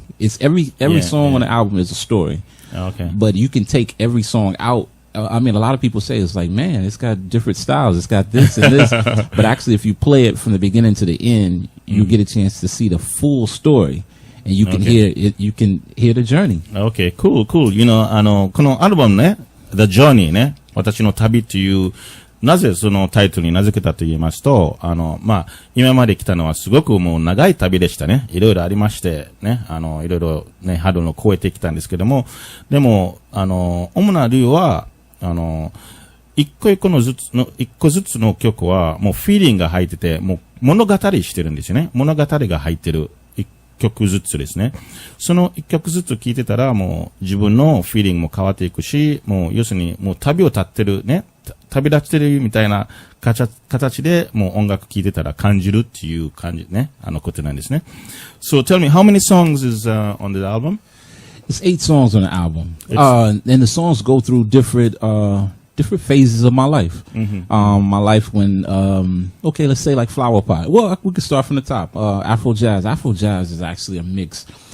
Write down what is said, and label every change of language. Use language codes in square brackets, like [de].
[en] It's every song on the album is a story. Okay. But you can take every song out. I mean, a lot of people say it's like, man, it's got different styles. It's got this and this. But actually, if you play it from the beginning to the end, you get a chance to see the full story. And you can hear it, you can hear the journey. Okay, cool. You know, [ja] このアルバムね、The Journey ね、私の旅っていう、なぜそのタイトルに名付けたと言いますと、今まで来たのはすごくもう長い旅でしたね。いろいろありまして、ね、いろいろね、ハードルを超えてきたんですけども、でも、主な理由は、一個ずつの曲は、もうフィーリングが入ってて、もう物語してるんですよね。物語が入ってる。曲ずつですね。その一曲ずつ聴いてたらもう自分のフィーリングも変わっていくし、もう要するにもう旅を立ってるね、旅立ってるみたいな形でもう音楽聴いてたら感じるっていう感じね、ことなんですね。 [en] So tell me, how many songs is on the album? It's 8 songs on the album. And the songs go through different phases of my life. My life when, okay, let's say like Flower Pot. Well, we can start from the top. Afro jazz. Afro jazz is actually a mix.